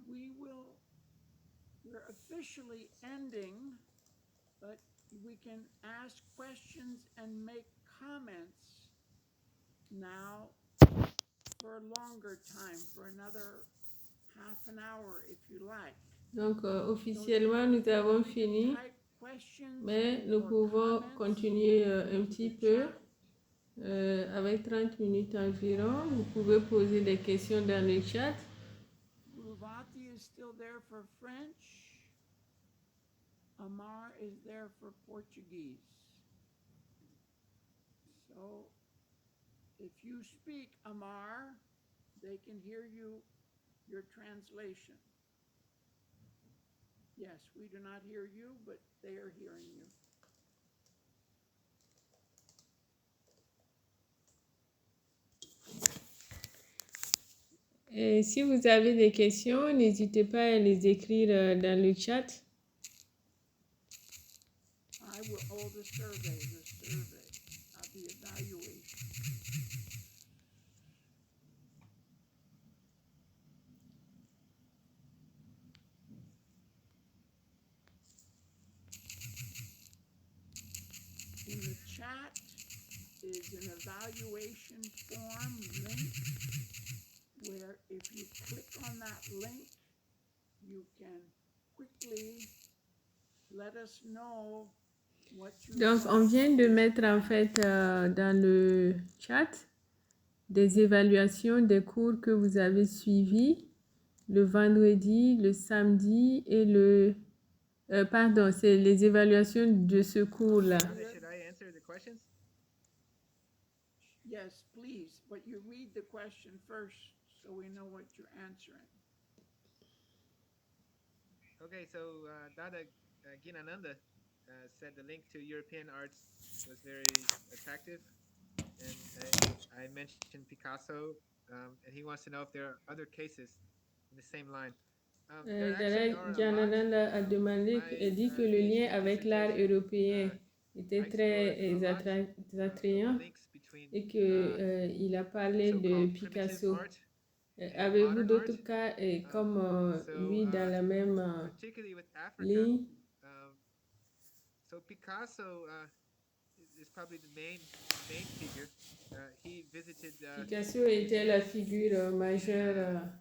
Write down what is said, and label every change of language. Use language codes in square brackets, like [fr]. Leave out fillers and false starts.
[en] We're officially ending, but we can ask questions and make comments now for a longer time, for another half an hour if you like. [fr] Donc, officiellement, nous avons fini, mais nous pouvons continuer un petit peu. Avec 30 minutes environ, vous pouvez poser des questions dans le chat. [en] Ruvati is still there for French. Amar is there for Portuguese. So if you speak Amar, they can hear you, your translation. Yes, we do not hear you, but they are hearing you. [fr] Et si vous avez des questions, n'hésitez pas à les écrire dans le chat. [en] I will hold the survey of the evaluation. In the chat is an evaluation form link where if you click on that link, you can quickly let us know what you [fr] Donc, on vient de mettre en fait dans le chat des évaluations des cours que vous avez suivis le vendredi, le samedi et le... pardon, c'est les évaluations de ce cours-là. [en] Should I answer the questions? Yes, please, but you read the question first so we know what you're answering. Okay, so Dada Ginananda said the link to European arts was very attractive, and I mentioned Picasso, and he wants to know if there are other cases in the same line. There actually are a lot. [fr] Janananda a demandé, dit que le lien avec l'art européen était très attrayant et qu'il a parlé de Picasso. Avez-vous d'autres cas comme lui dans la même ligne? [en] So Picasso is probably the main figure. He visited [fr] Picasso était la figure majeure.